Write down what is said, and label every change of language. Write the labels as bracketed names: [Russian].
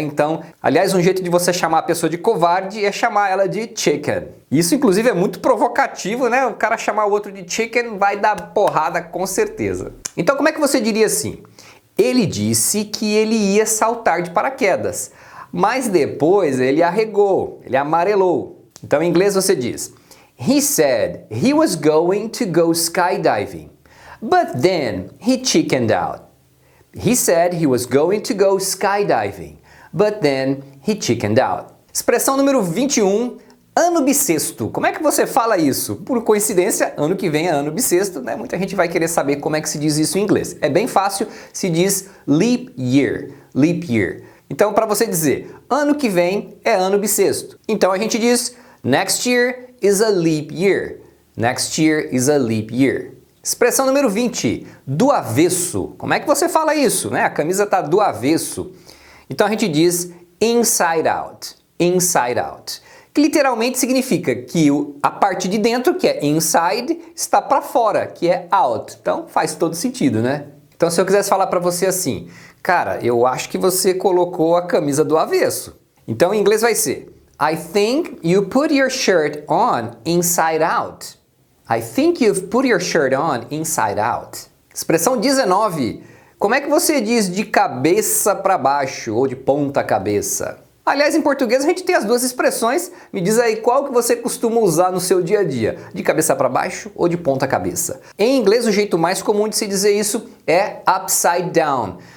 [Portuguese] Então, aliás, um jeito de você chamar a pessoa de covarde é chamar ela de chicken. Isso, inclusive, é muito provocativo, né? O cara chamar o outro de chicken vai dar porrada com certeza. Então, como é que você diria assim? Ele disse que ele ia saltar de paraquedas, mas depois ele arregou, ele amarelou. Então, em inglês você diz, [English] he said he was going to go skydiving. But then he chickened out. He said he was going to go skydiving, but then he chickened out. [Portuguese] Expressão número 21, ano bissexto. Como é que você fala isso? Por coincidência, ano que vem é ano bissexto, né? Muita gente vai querer saber como é que se diz isso em inglês. É bem fácil, se diz leap year. Leap year. Então, para você dizer ano que vem é ano bissexto. Então a gente diz [English] next year is a leap year. Next year is a leap year. [Portuguese] Expressão número 20, do avesso. Como é que você fala isso, né? A camisa está do avesso. Então a gente diz inside out. Inside out. Que literalmente significa que a parte de dentro, que é inside, está para fora, que é out. Então faz todo sentido, né? Então se eu quisesse falar para você assim, cara, eu acho que você colocou a camisa do avesso. Então em inglês vai ser [English] I think you put your shirt on inside out. I think you've put your shirt on inside out. [Portuguese] Expressão 19. Como é que você diz de cabeça para baixo ou de ponta cabeça? Aliás, em português a gente tem as duas expressões. Me diz aí qual que você costuma usar no seu dia a dia. De cabeça para baixo ou de ponta cabeça? Em inglês, o jeito mais comum de se dizer isso é upside down.